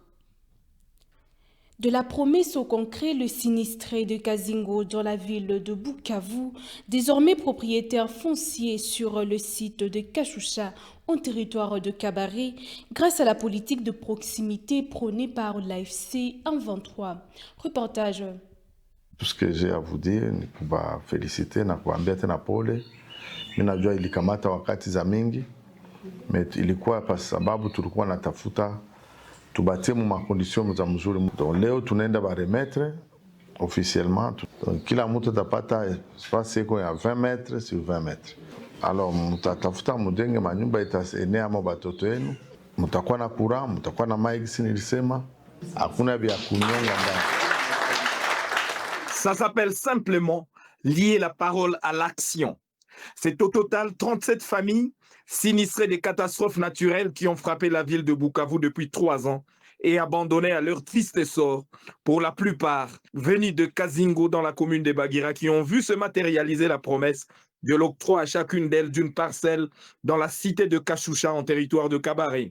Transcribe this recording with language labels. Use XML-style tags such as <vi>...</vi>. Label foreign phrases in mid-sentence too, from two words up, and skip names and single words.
<fr>De la promesse au concret, le sinistré de Kazingo dans la ville de Bukavu, désormais propriétaire foncier sur le site de Kashusha, en territoire de Kabaré, grâce à la politique de proximité prônée par l'AFC en 23. Reportage. Tout ce que j'ai à vous dire</fr> <sw>ni kuwaféliciter na kuambia tena pole. Mimi najua ilikamata wakati za mingi, ilikuwa kwa sababu tulikuwa natafuta tubatie mu makondisyon za mzuri. Donc leo tunaenda ba remettre officiellement. Donc kila mtu atapata espace iko ya 20</sw> <fr>mètres sur 20 mètres.</fr> <sw>Alors mtatafuta mudenge manyumba itaenea mo batoto yenu. Mtakuwa na courant, mtakuwa na maji nilisema. Hakuna vya kunyonga ndani.</sw> <fr>Ça s'appelle simplement lier la parole à l'action. C'est au total 37 familles sinistrées des catastrophes naturelles qui ont frappé la ville de Bukavu depuis 3 ans et abandonnées à leur triste sort, pour la plupart venues de Kazingo dans la commune de Bagira, qui ont vu se matérialiser la promesse de l'octroi à chacune d'elles d'une parcelle dans la cité de Kashusha en territoire de Kabaré.</fr>